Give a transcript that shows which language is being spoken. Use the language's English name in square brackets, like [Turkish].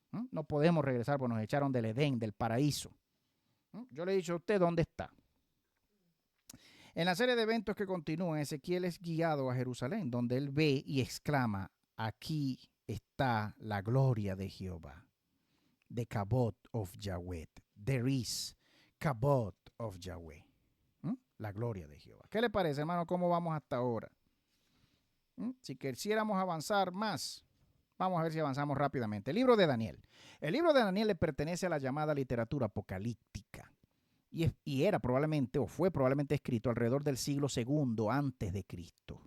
[Spanish] No podemos regresar porque nos echaron del Edén, del paraíso. Yo le he dicho a usted dónde está. En la serie de eventos que continúan, Ezequiel es guiado a Jerusalén, donde él ve y exclama, aquí está la gloria de Jehová. [English] The Kabod of Yahweh. There is Kabod of Yahweh. [Spanish] La gloria de Jehová. ¿Qué le parece, hermano? ¿Cómo vamos hasta ahora? Si quisiéramos avanzar más, vamos a ver si avanzamos rápidamente. El libro de Daniel. El libro de Daniel le pertenece a la llamada literatura apocalíptica. Y era probablemente, o fue probablemente escrito alrededor del siglo II antes de Cristo.